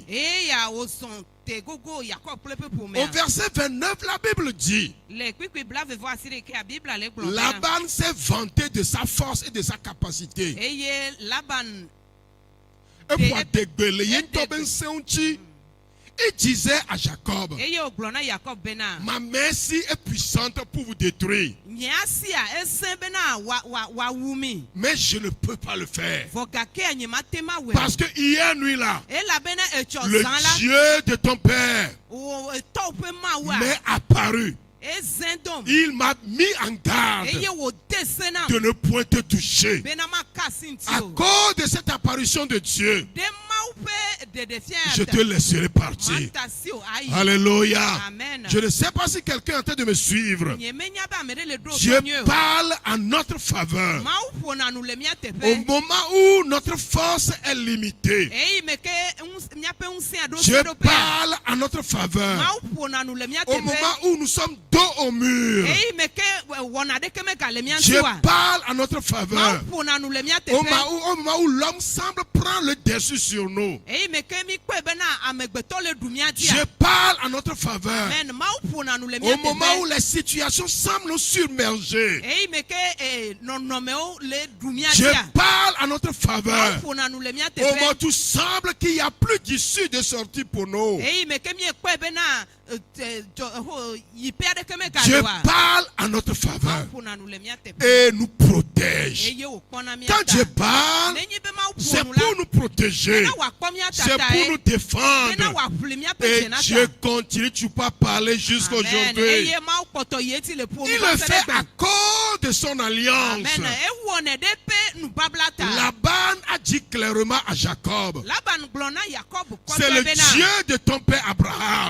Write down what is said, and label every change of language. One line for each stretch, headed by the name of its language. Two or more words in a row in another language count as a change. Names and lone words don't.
Ewe: eya wòzɔn te gogo Yakob kple ƒe
French: Au
Ewe: ƒomea.
French: verset 29, la Bible dit,
Ewe: Le kpikpi blavevɔ asi ɖekea Biblia le gblɔ bena
French: Laban s'est vanté de sa force et de sa capacité.
Ewe: eye Laban
French: Et pour dégueuler, il disait à Jacob,
Ewe: eye wògblɔ na Yakob bena
French: ma main si est puissante pour vous détruire,
Ewe: nye asi a esẽ bena wòawu mi.
French: mais je ne peux pas le faire.
Ewe: Vɔ gakea nye mate ma wɔe.
French: Parce que hier nuit là,
Ewe: Elabena etsɔ le zã la
French: Dieu de ton père
Ewe: etɔwo ƒe Mawua
French: m'est apparu.
Ewe: ezẽ dom.
French: Il m'a mis en garde
Ewe: Eye wòde se nam
French: de ne point te toucher.
Ewe: bena maka asi ŋuti
French: À
Ewe: o.
French: cause de cette apparition de Dieu,
Ewe: De Mawu ƒe ɖeɖefia
French: je te laisserai partir.
Ewe: mata si o ayi.
French: Alléluia. Amen. Je ne sais pas si quelqu'un est en train de me suivre.
Ewe: Nye menya be ame ɖe le ɖo
French: Dieu
Ewe: so nyuie o.
French: parle en notre faveur.
Ewe: Mawu ƒona nu le mía
French: Au
Ewe: teƒe.
French: moment où notre force est limitée,
Ewe: Eyi me ke míaƒe ŋusẽ ɖo
French: Dieu
Ewe: se ɖo ƒea.
French: parle en notre faveur.
Ewe: Mawu ƒona nu le mía
French: Au moment
Ewe: teƒe.
French: où nous sommes dos au mur,
Ewe: Eyi me ke wɔna ɖeke megale mía
French: Dieu
Ewe: ŋuti oa.
French: parle en notre faveur.
Ewe: Mawu ƒona nu le mía
French: Au
Ewe: teƒe.
French: moment où l'homme semble prendre le dessus sur nous,
Ewe: Eyi me ke mi kpɔe bena amegbetɔ le ɖu mía
French: Dieu
Ewe: dzia.
French: parle en notre faveur.
Ewe: Men Mawu ƒona nu le
French: Au
Ewe: mía
French: moment où
Ewe: teƒe.
French: les situations semblent nous submerger,
Ewe: Eyi me ke nɔnɔmewo le ɖu mía
French: Dieu
Ewe: dzia.
French: parle en notre faveur.
Ewe: Mawu ƒona nu le mía
French: Au moment où
Ewe: teƒe.
French: tout semble qu'il n'y a plus d'issue de sortie pour nous,
Ewe: Eyi me ke miekpɔe bena yipe aɖeke megale
French: Dieu
Ewe: oa.
French: parle en notre
Ewe: Mawu
French: faveur
Ewe: ƒona nu le mía teƒe.
French: et nous protège.
Ewe: Eye wòkpɔna mía
French: Quand
Ewe: ta.
French: Dieu parle,
Ewe: Nenye be Mawu
French: c'est
Ewe: ƒo nu
French: pour
Ewe: la.
French: nous protéger.
Ewe: Bena wòakpɔ mía ta
French: c'est pour nous défendre. Et Dieu continue, tu peux parler jusqu'aujourd'hui. Il le fait à cause de son alliance. Laban a dit clairement à Jacob, c'est le Dieu de ton père Abraham.